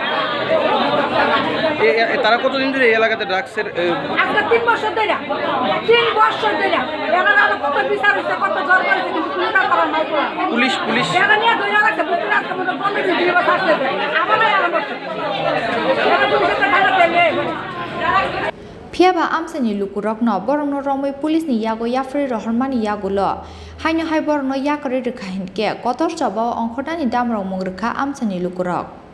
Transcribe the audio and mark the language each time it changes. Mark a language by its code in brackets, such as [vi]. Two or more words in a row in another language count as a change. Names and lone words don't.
[bn] তারা কতদিন ধরে এই এলাকাতে ড্রাগসের আজকে 3 বছর ধরে 3 বছর ধরে এরা আরো কত বিচার হচ্ছে কত জোর করেছে কিন্তু পুলিশ করার নাই পুলিশ এরা নিয়ে ধরে রাখছে পুলিশ আজকে মতো 15 দিন ধরে থাকছে আবার আরম্ভ করছে এরা পুলিশের টাকা পেলে [trp] Phiaba amsani lukurok no borongno romoi police ni yago yafri rohormani yagulo haino hai borongno yakari rekha hinke kotor chaba ongkhotani damrong mung rekha amsani lukurok